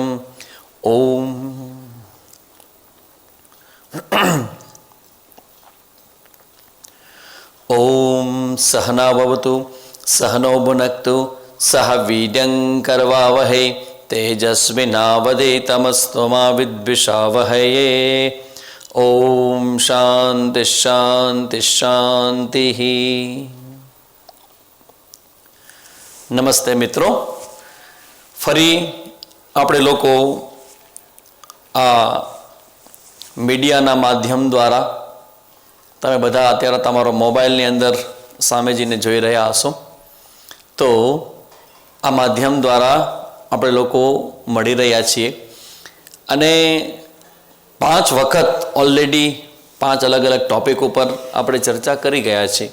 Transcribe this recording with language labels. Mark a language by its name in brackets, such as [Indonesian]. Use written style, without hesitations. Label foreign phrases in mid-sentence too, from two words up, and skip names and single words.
[Sanskrit] ओम ओम सहनाववतु सहनो भुनक्तु सह वीर्यं करवावहै तेजस्विनावधीतमस्तु मा विद्विषावहै। ओम शांति शांति शांति। [Hindi] नमस्ते मित्रों, [Gujarati] फरी આપણે લોકો આ મીડિયાના માધ્યમ દ્વારા તમે બધા અત્યારે તમારો મોબાઈલની અંદર સામેજીને જોઈ રહ્યા હશો, તો આ માધ્યમ દ્વારા આપણે લોકો મળી રહ્યા છીએ અને 5 વખત ઓલરેડી 5 અલગ અલગ ટોપિક ઉપર આપણે ચર્ચા કરી ગયા છીએ।